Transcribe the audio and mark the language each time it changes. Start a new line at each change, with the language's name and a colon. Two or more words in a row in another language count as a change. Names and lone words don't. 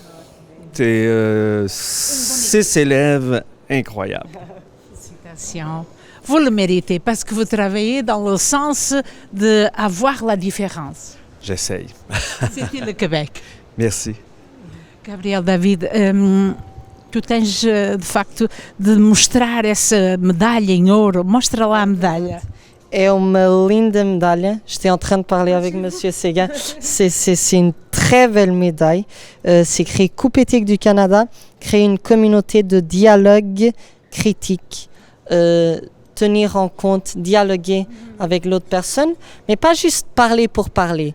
French: C'est 6 élèves incroyables. Félicitations. Vous le méritez parce que vous travaillez dans le sens d'avoir la différence. J'essaye. C'était le Québec. Merci.
Portuguese: Gabriel David, tu tens de facto de mostrar essa medalha em ouro. Mostra lá a medalha. É uma linda médaille.
French: J'étais en train de parler avec Monsieur Séguin. C'est une très belle médaille. C'est créer Coupe éthique du Canada, créer une communauté de dialogue critique, tenir en compte, dialoguer avec l'autre personne, mais pas juste parler pour parler.